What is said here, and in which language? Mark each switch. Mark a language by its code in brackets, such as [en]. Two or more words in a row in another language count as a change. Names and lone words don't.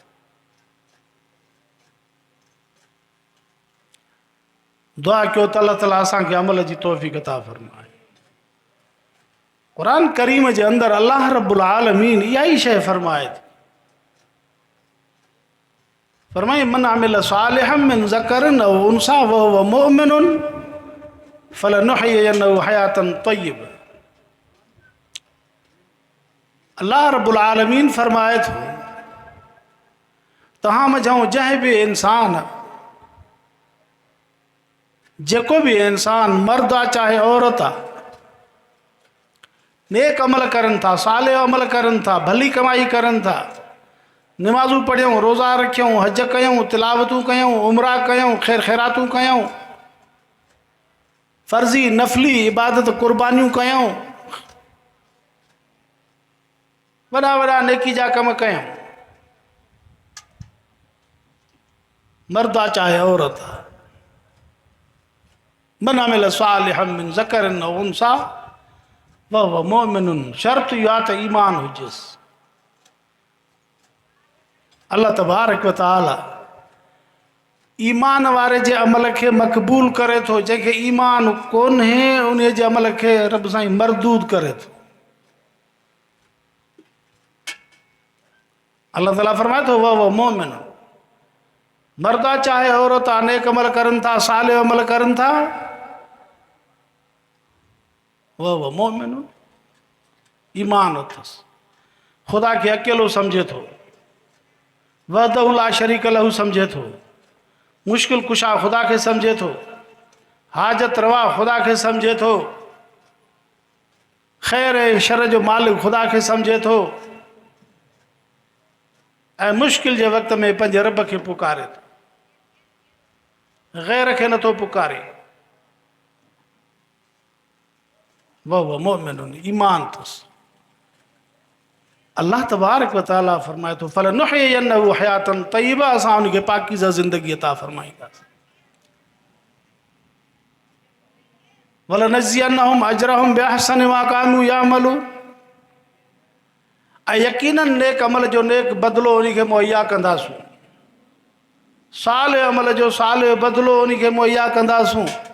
[sd] दुआ कयो त अल्लाह ताला असांखे अमल जी तौफ़ीक़ अता फ़रमाए। क़ुरान करीम जे अंदरि अल्लाह रब्बुल आलमीन इहा ई शइ फ़रमाए थी। [ar] फरमाए من عمل صالحا من ذكر أو أنثى وهو مؤمن فلنحيينه حياة طيبة. [sd] अल्लाह रब्बुल आलमीन फरमाए थो तव्हां मझां जंहिं बि इंसान, जेको बि इंसान मर्द आहे चाहे औरत आहे, नेक अमल करनि था, साले अमल करनि था, भली कमाई करनि था, नमाज़ूं पढ़ियूं, रोज़ा रखियूं, हज कयूं, तिलावतूं कयूं, उमरा कयूं, ख़ैर ख़ैरातूं कयूं, फ़र्ज़ी नफ़ली इबादत क़ुर्बानियूं कयूं, वॾा वॾा नेकी जा कम कयूं, मर्द आहे चाहे औरत आहे। [ar] من عمل صالحا من ذكر أو أنثى وهو مؤمن. [sd] शर्त इहा त ईमान हुजेसि। अल्लाह तबारक व तआला ईमान वारे जे अमल खे मक़बूल करे थो, जंहिंखे ईमान कोन्हे उन जे अमल खे रब साईं मरदूद करे थो। अल्लाह ताला फरमाए थो [ar] وهو مؤمن. [sd] मर्द आहे चाहे औरत आहे, नेक अमल करनि था, साले अमल करनि था, [ar] وهو مؤمن, [sd] ईमान अथसि, ख़ुदा खे अकेलो सम्झे थो, [ar] وحده لا شريك له [sd] सम्झे थो, मुश्किल कुशा ख़ुदा खे सम्झे थो, हाजत रवा ख़ुदा खे सम्झे थो, ख़ैर ऐं शर जो मालिक ख़ुदा खे सम्झे थो, ऐं मुश्किल जे वक़्त में पंहिंजे रब खे पुकारे थो, ग़ैर खे नथो पुकारे। [ar] وهو مؤمن, [sd] ईमान अथसि। अल्लाह तबारक व तआला फरमाए थो [ar] فلنحيينه حياة طيبة. [sd] असां उनखे पाकीज़ा ज़िंदगी अता फरमाईंदासीं। [ar] ولنجزينهم أجرهم بأحسن ما كانوا يعملون. [sd] ऐं यकीनन नेक अमल जो नेक बदिलो उनखे मुहैया कंदासूं, साल अमल जो साल बदिलो उनखे मुहैया कंदासूं।